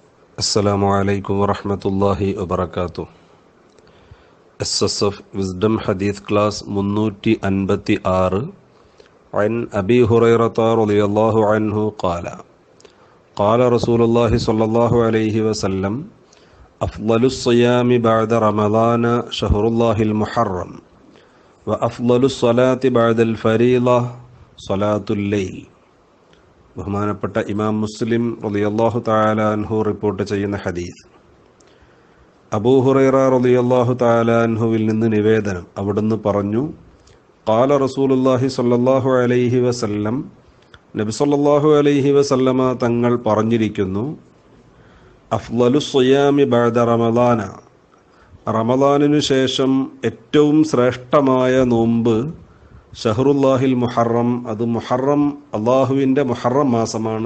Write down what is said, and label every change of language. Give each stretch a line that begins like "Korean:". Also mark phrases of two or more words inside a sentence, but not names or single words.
Arabic: السلام عليكم ورحمة الله وبركاته.
Malayalam: SSF വിസ്ഡം ഹദീസ് ക്ലാസ് 356.
Arabic: عن أبي هريرة رضي الله عنه قال قال رسول الله صلى الله عليه وسلم أفضل الصيام بعد رمضان شهر الله المحرم وأفضل الصلاة بعد الفريضة صلاة الليل.
Malayalam: ബഹുമാനപ്പെട്ട ഇമാം മുസ്ലിം
Arabic: رضي الله تعالى عنه
Malayalam: റിപ്പോർട്ട് ചെയ്യുന്ന ഹദീസ്. അബൂ ഹുറൈറ
Arabic: رضي الله تعالى
Malayalam: അൻഹുവിൽ നിന്ന് നിവേദനം, അവിടുന്ന് പറഞ്ഞു,
Arabic: قال رسول الله صلى الله عليه وسلم,
Malayalam: നബി
Arabic: صلى الله عليه وسلم
Malayalam: തങ്ങൾ പറഞ്ഞിരിക്കുന്നു,
Arabic: أفضل الصيام بعد رمضان,
Malayalam: റമളാനിനു ശേഷം ഏറ്റവും ശ്രേഷ്ഠമായ നോമ്പ്
Arabic: شهر الله المحرم,
Malayalam: അത് മുഹറം, അള്ളാഹുവിൻ്റെ മുഹറം മാസമാണ്.